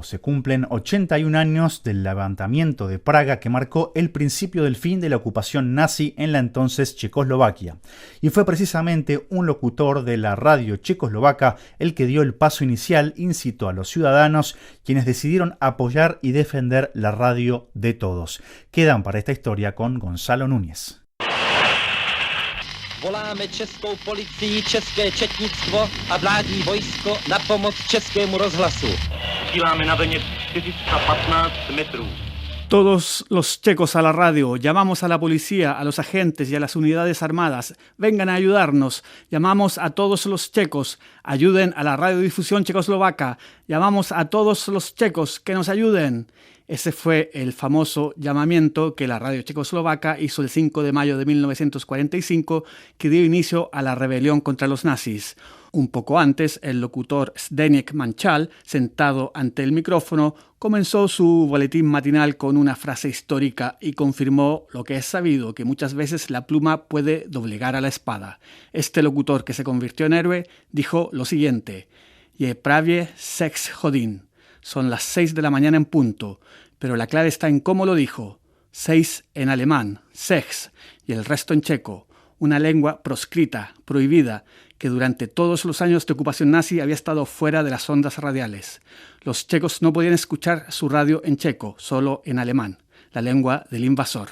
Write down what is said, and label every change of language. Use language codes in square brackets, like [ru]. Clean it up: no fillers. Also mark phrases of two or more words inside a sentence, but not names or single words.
[es] Se cumplen 81 años del levantamiento de Praga que marcó el principio del fin de la ocupación nazi en la entonces Checoslovaquia. Y fue precisamente un locutor de la radio checoslovaca el que dio el paso inicial, incitó a los ciudadanos, quienes decidieron apoyar y defender la radio de todos. Quedan para esta historia con Gonzalo Núñez. [cs] Voláme českou policii, české četnictvo a vládní vojsko na pomoc českému rozhlasu. Vysíláme na vlně 415 metrů. [es] Todos los checos a la radio, llamamos a la policía, a los agentes y a las unidades armadas, vengan a ayudarnos, llamamos a todos los checos, ayuden a la radiodifusión checoslovaca, llamamos a todos los checos que nos ayuden. Ese fue el famoso llamamiento que la radio checoslovaca hizo el 5 de mayo de 1945, que dio inicio a la rebelión contra los nazis. Un poco antes, el locutor Zdeněk Mančal, sentado ante el micrófono, comenzó su boletín matinal con una frase histórica y confirmó lo que es sabido, que muchas veces la pluma puede doblegar a la espada. Este locutor, que se convirtió en héroe, dijo lo siguiente: [cs] "Je pravě 6 hodin". [es] Son las 6 de la mañana en punto, pero la clave está en cómo lo dijo. 6 en alemán, 6, y el resto en checo, una lengua proscrita, prohibida, que durante todos los años de ocupación nazi había estado fuera de las ondas radiales. Los checos no podían escuchar su radio en checo, solo en alemán, la lengua del invasor.